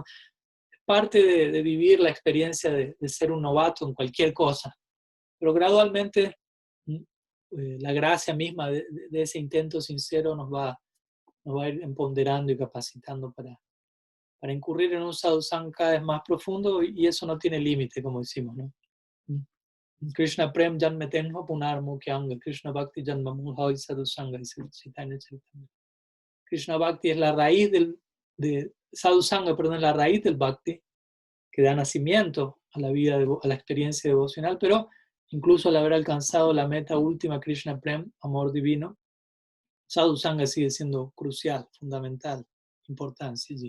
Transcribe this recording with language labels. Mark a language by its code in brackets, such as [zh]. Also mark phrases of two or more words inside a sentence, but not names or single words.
[es] Es parte de vivir la experiencia de ser un novato en cualquier cosa, pero gradualmente la gracia misma de ese intento sincero nos va a ir empoderando y capacitando para incurrir en un sadhusanga cada vez más profundo y eso no tiene límite, como decimos, ¿no? [bn] কৃষ্ণ প্রেম জন্মে তেঁহো পুনর্ মুখ্যাঙ্গ, কৃষ্ণ ভক্তি জন্ম মূল হয় সাধুসঙ্গ, dice Chaitanya Charitamrita. [es] Krishna Bhakti es la raíz de Sadhusanga, perdón, es la raíz del Bhakti, que da nacimiento a la vida, a la experiencia devocional, pero incluso al haber alcanzado la meta última, Krishna Prem, amor divino, Sadhusanga sigue siendo crucial, fundamental, importancia allí.